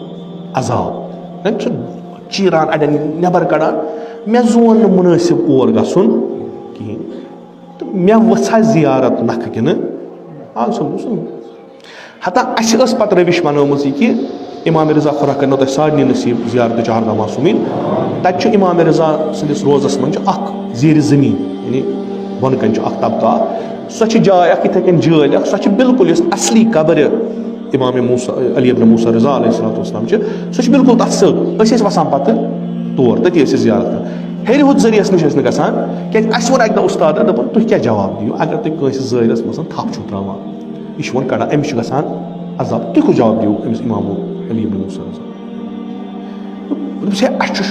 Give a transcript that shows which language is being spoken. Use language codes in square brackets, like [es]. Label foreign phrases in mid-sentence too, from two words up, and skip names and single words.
[ks] عذاب چھُ چیٖران اَڑٮ۪ن نٮ۪بر کڑان مےٚ زون نہٕ مُنٲسِب اور گژھُن کِہیٖنۍ تہٕ مےٚ ؤژھا زِیارت نکھٕ کِنہٕ آز سمجھو ہتا اَسہِ ٲس پتہٕ رٔوِش بنٲومٕژ یہِ کہِ امام رضا خۄدا کٔرنو تۄہہِ سارنٕے نصیٖب زیارتہِ چہارگاہ معصوٗمیٖن تَتہِ چھُ امام رضا سٕنٛدِس روزس منٛز چھُ اکھ زیٖرِ زٔمیٖن یعنی بۄنہٕ کَنۍ چھُ اکھ طبقہٕ سۄ چھِ جاے اکھ یِتھٕے کٔنۍ جٲلۍ اکھ سۄ چھِ بِلکُل یۄس اصلی قبرِ امام موسیٰ علی ابن موسیٰ رضا [ar] علیہ الصلوۃ والسلام [ks] چھِ سۄ چھِ بِلکُل تتھ سۭتۍ أسۍ ٲسۍ وسان پتہٕ تور تٔتی ٲسۍ أسۍ زیارت کران ہیٚرِ ہُتھ ذٔریعس نِش ٲسۍ نہٕ گژھان کیازِ اَسہِ ووٚن اَکہِ دۄہ اُستادن دوٚپُن تُہۍ کیٛاہ جواب دِیِو اگر تُہۍ کٲنٛسہِ زٲہِرس منٛز تھپھ چھُو تراوان یہِ چھُ وۄنۍ کڑان أمِس چھُ گژھان عذاب تُہۍ کُس جواب دِیِو أمِس امام علی ابن موسیٰ رضا دوٚپُس ہے اَسہِ چھُ